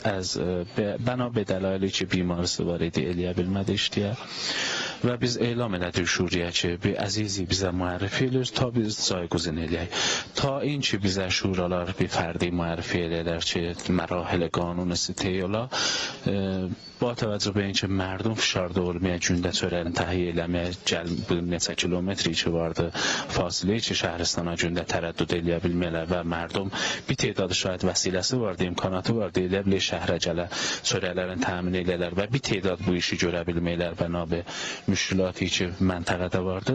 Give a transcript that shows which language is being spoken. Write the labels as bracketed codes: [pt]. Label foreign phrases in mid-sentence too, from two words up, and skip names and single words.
[fa] بنا به دلایلی [az] ki bimarisi var idi, eləyə bilmədi işləyə. Və biz elan elədik şuriyə ki, bir əzizi bizə müərrif edir, ta biz cayguzin eləyək. Ta in ki bizə şuralar bir fərdi müərrif eləyər ki, mərahil qanun istəyirlər. [fa] با توجه به اینکه مردم فشار [az] olmaya gündə çörəyini təhiyyə eləməyə bu neçə kilometri ki vardı fasilə ki şəhəristana gündə tərəddüd eləyə bilmələr və mərdum bir tədadı şahid vəsiləsi vardı, imkanatı vardı, elə bilir şəhərə gələ çörəklərin təmin elələr və bir tədad bu işi görə bilməklər bənabe müşkilatı ki məntəqədə vardı.